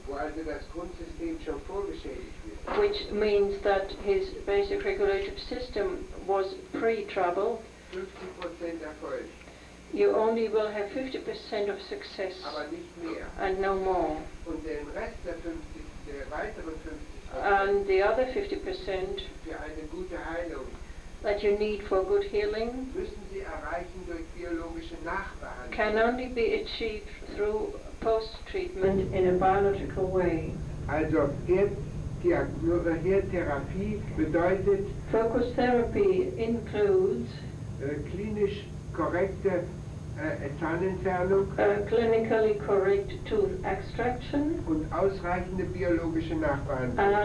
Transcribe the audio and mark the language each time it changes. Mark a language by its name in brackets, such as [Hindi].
[German] wo also das Grundsystem schon vorgeschädigt ist, [English] which means that his basic regulative system was pre-trouble, [German] 50% Erfolg, [English] you only will have 50% of success [German] aber nicht mehr. [English] and no more. [German] Und den Rest der weiteren 50% [English] And the other 50% [German] für eine gute Heilung [English] that you need for good healing [German] müssen Sie erreichen durch biologische Nachbehandlung. [English] can only be achieved through post-treatment in a biological way. [German] Also Herdtherapie bedeutet [English] Focus therapy includes [German] klinisch korrekte Zahnentfernung [English] clinically correct tooth extraction [German] und ausreichende biologische Nachbehandlung.